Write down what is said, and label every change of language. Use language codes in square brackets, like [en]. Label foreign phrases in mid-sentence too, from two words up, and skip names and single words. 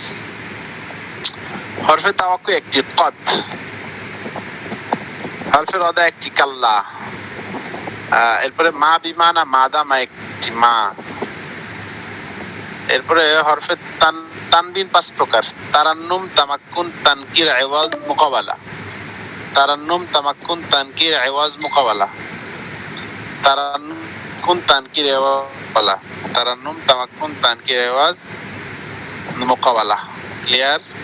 [bn] হরফে তাওয়াক্কু 1টি, কদ। হরফে রদা 1টি, কাল্লা। এরপরে মা বিমানা মাদামা 1টি, মা। এরপরে হরফে তানবিন 5 প্রকার, তারান্নুম, তামাক্কুন, তানকির, ইওয়াজ, মুকাবালা। তারান্নুম, তামাক্কুন, তানকির, ইওয়াজ, মুকাবালা। তারান্নুম, তানকির, ইওয়াজ, তারান্নুম, তামাক্কুন, তানকির, ইওয়াজ, মুকাবালা। ক্লিয়ার?